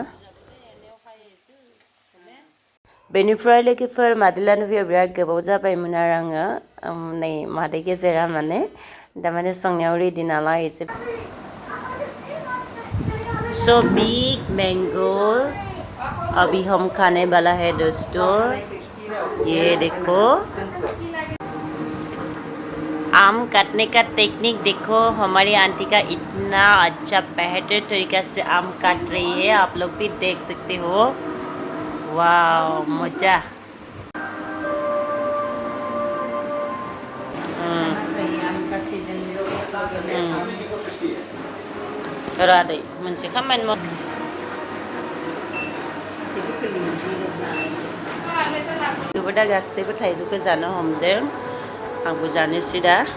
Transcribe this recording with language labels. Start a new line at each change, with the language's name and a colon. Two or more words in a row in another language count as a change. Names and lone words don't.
Bodo: बेनिफ्राय लोगोफोर मादै लानो फैया बिराद गोबाव जाबायमोन आरो आङो नै मादै गेजेरा माने दामाने संनायाव रेडि नालाय एसे
English: So big mango
Hindi: अभी हम खाने वाला है दोस्तों ये देखो आम काटने का टेक्निक देखो हमारी आंटी का इतना अच्छा बेहतर तरीका से आम काट रही है आप लोग भी देख सकते हो वाव मजा
Bodo: रादै मोनसे खामानि माव दा गासैबो थाइजौखौ जानो हमदों आंबो जानोसै दा